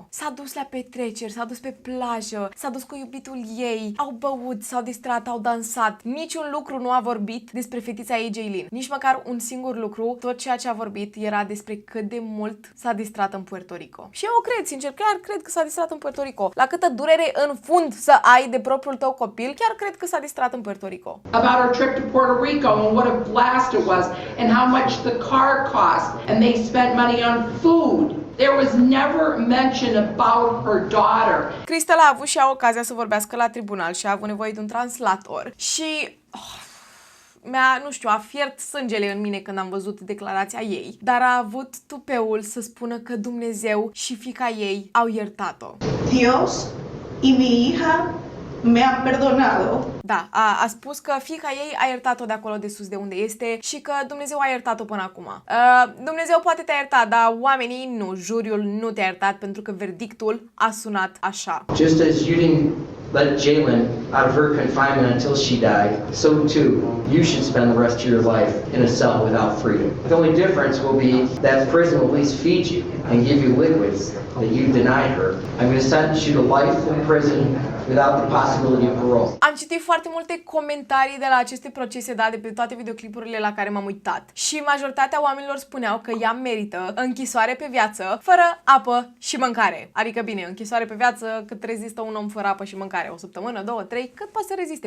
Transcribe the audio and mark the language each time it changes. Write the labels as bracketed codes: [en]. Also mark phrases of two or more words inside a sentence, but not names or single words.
[ro] S-a dus la petreceri, s-a dus pe plajă, s-a dus cu iubitul ei, au băut, s-au distrat, au dansat. Niciun lucru nu a vorbit despre fetița ei, Jaylin. Nici măcar un singur lucru. Tot ceea ce a vorbit era despre cât de mult s-a distrat în Puerto Rico. Și eu cred, sincer, chiar cred că s-a distrat în Puerto Rico. La câtă durere în fund să ai de propriul tău copil, chiar cred că s-a distrat în Puerto Rico. [en] About our trip to Puerto Rico and what a blast it was and how much the car cost and they spent money on food. There was never mention about her daughter. [ro] Crystal a avut și ea ocazia să vorbească la tribunal și a avut nevoie de un translator și nu știu, a fiert sângele în mine când am văzut declarația ei, dar a avut tupeul să spună că Dumnezeu și fiica ei au iertat-o. [es] Dios y mi hija me han perdonado. [ro] Da, a spus că fiica ei a iertat-o de acolo de sus de unde este și că Dumnezeu a iertat-o până acum. Dumnezeu poate te-a iertat, dar oamenii nu, juriul nu te-a iertat pentru că verdictul a sunat așa. [en] Just as you didn't let Jaylin out of her confinement until she died, so too you should spend the rest of your life in a cell without freedom. The only difference will be that prison will at least feed you and give you liquids that you denied her. I'm going to sentence you to life in prison without the possibility of parole. [ro] Am citit foarte multe comentarii de la aceste procese, da, de pe toate videoclipurile la care m-am uitat. Și majoritatea oamenilor spuneau că ea merită închisoare pe viață, fără apă și mâncare. Adică bine, închisoare pe viață, cât rezistă un om fără apă și mâncare? O săptămână, 2, 3, cât poate să reziste?